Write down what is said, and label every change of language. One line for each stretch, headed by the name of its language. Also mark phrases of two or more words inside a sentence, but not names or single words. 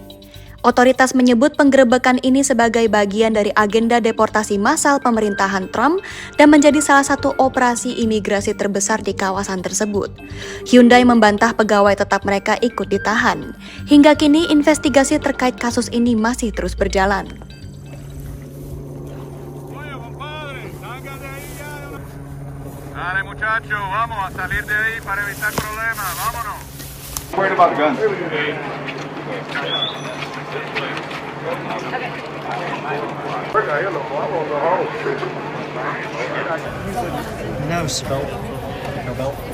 Indonesian: Otoritas menyebut penggerebekan ini sebagai bagian dari agenda deportasi massal pemerintahan Trump dan menjadi salah satu operasi imigrasi terbesar di kawasan tersebut. Hyundai membantah pegawai tetap mereka ikut ditahan. Hingga kini investigasi terkait kasus ini masih terus berjalan.
Spanish: Dale muchacho, vamos a salir de ahí para evitar problemas, vámonos.
English: Worried about guns. No spell. No belt.